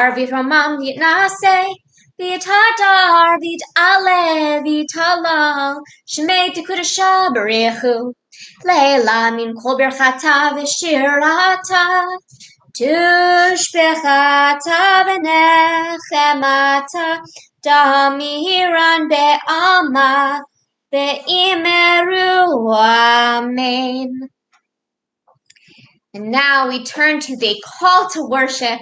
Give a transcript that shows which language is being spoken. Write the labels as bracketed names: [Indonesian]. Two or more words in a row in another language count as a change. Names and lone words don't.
[Aramaic] ויתרומם ויתנשא ויתהדר ויתעלה ויתהלל שמה דקודשא בריך הוא לעלא מן כל ברכתא ושירתא תושבחתא ונחמתא דאמירן בעלמא ואמרו אמן. [English] And now we turn to the call to worship.